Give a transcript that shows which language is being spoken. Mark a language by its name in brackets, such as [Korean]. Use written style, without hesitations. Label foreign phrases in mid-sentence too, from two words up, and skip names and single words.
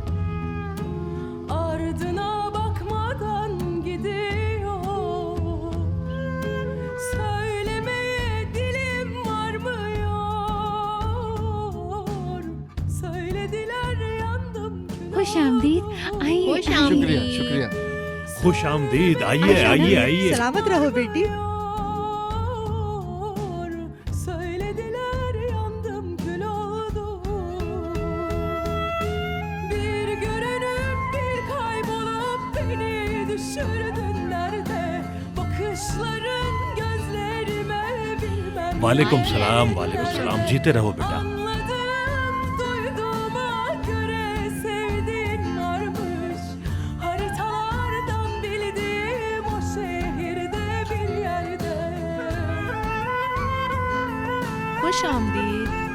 [Turkish] Ardına bakmadan gidiyor. Söylemeye dilim varmıyor. Söylediler yandım kül [Urdu] خوش آمدید، آئیے खुश आइए। आमदीद। شکریہ شکریہ. خوش آمدید، آئیے آئیے آئیے. سلامت رہو بیٹی. [Turkish] Söylediler yandım kül oldum. Bir görünüp bir kaybolup beni düşürdün nerede? Bakışların gözlerime bilmem. [Urdu] وعلیکم سلام، وعلیکم سلام. جیتے رہو بیٹا. [Turkish] Anladım, duyduğuma göre sevdiğin varmış. Haritalardan bildiğim o şehirde bir yerde. [Urdu] خوش آمدید.